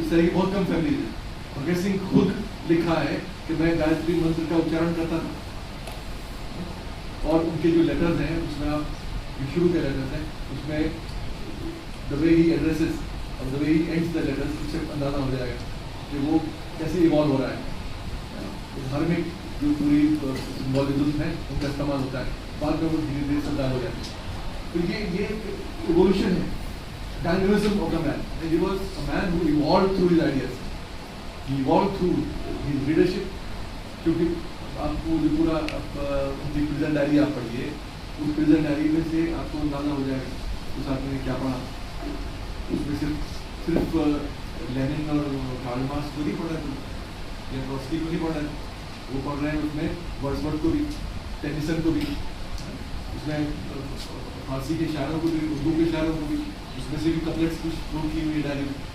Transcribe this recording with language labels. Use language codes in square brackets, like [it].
[hi] इस तरह की बहुत कम फैमिली है। भगत सिंह खुद लिखा है कि मैं गायत्री मंत्र का उच्चारण करता था, और उनके जो लेटर्स हैं उसमें आप शुरू के लेटर्स हैं उसमें [en] the way he addresses [hi] और [en] the way he ends the letters, [hi] उससे अंदाजा हो जाएगा कि वो कैसे इवॉल्व हो रहा है। धार्मिक जो पूरी सिंबॉलिज्म है उनका इस्तेमाल होता है, बाद में वो धीरे धीरे सरदार हो जाते हैं। तो ये इवोल्यूशन है, [en] Dynamism of the man. He was a man who evolved through his ideas, he evolved through his leadership। [hi] क्योंकि आपको जो पूरा उनकी प्रिजन डायरी आप पढ़िए, उस प्रिजन डायरी में से आपको अंदाजा हो जाएगा उस आदमी ने क्या पढ़ा। उसमें सिर्फ लेनिन और कार्ल मार्क्स को नहीं पढ़ा है, या ट्रॉट्स्की को नहीं पढ़ा है, वो पढ़ रहे हैं उसमें वर्ड्सवर्थ को भी, टेनिसन को भी, उसमें फारसी के शायरों को भी, उर्दू के शायरों को भी, उसमें से भी कपलेट्स कुछ नोट की हुई डायरी।